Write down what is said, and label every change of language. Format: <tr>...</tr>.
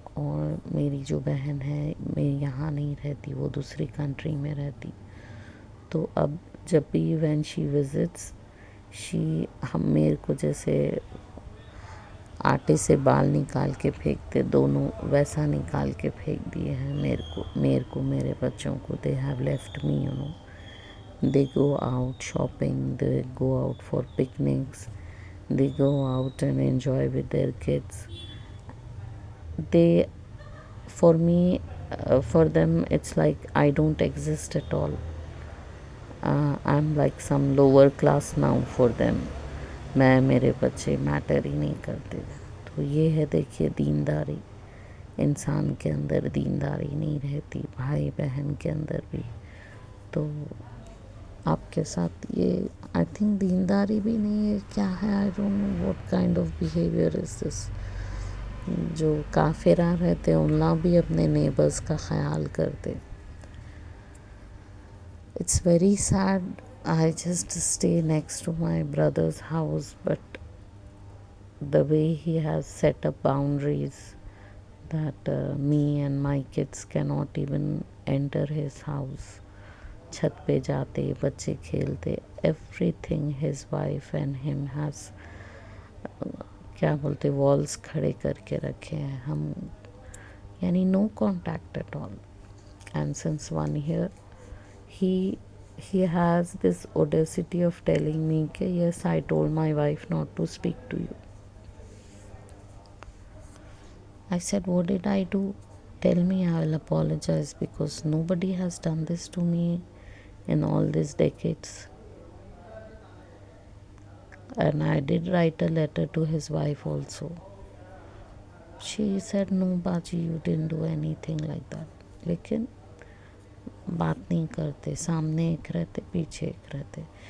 <ur>اور میری جو بہن ہے میں یہاں نہیں رہتی، وہ دوسری کنٹری میں رہتی. تو اب جب بھی</ur> <en>when she visits,</en> <ur>ہم میرے کو جیسے آٹے سے بال نکال کے پھینکتے دونوں، ویسا نکال کے پھینک دیے ہیں میرے بچوں کو.</ur> <en>They have left me They go out shopping, they go out for picnics, they go out and enjoy with their kids. They, for me, for them, it's like I don't exist at all. I'm like some lower class now for them.</en> <ur>میرے بچے metre ہی نہیں کرتے. تو یہ ہے، دیکھیے، دینداری. انسان کے اندر دینداری نہیں رہتی، بھائی بہن کے اندر بھی. تو آپ کے ساتھ یہ</ur> <en>I think</en> <ur>دینداری بھی نہیں ہے، کیا ہے،</ur> <en>I don't know what kind of behaviour is this.</en> <ur>جو کافرہ رہتے انہاں بھی اپنے نیبرز کا خیال کرتے.</ur> <en>It's very sad. I just stay next to my brother's house, but the way he has set up boundaries that me and my kids cannot even enter his house.</en> <ur>چھت پہ جاتے، بچے کھیلتے،</ur> <en>everything his wife and him has</en> <ur>کیا بولتے walls کھڑے کر کے رکھے ہیں. ہم یعنی</ur> <en>No contact at all. And since 1 year he has this audacity of telling me</en> <ur>کہ</ur> <en>yes, I told my wife not to speak to you. I said, what did I do? Tell me, I will apologize, because nobody has done this to me in all these decades. And I did write a letter to his wife also. She said, no, Baji, you didn't do anything like that.</en> <ur>لیکن بات نہیں کرتے، سامنے ایک رہتے، پیچھے ایک رہتے.</ur>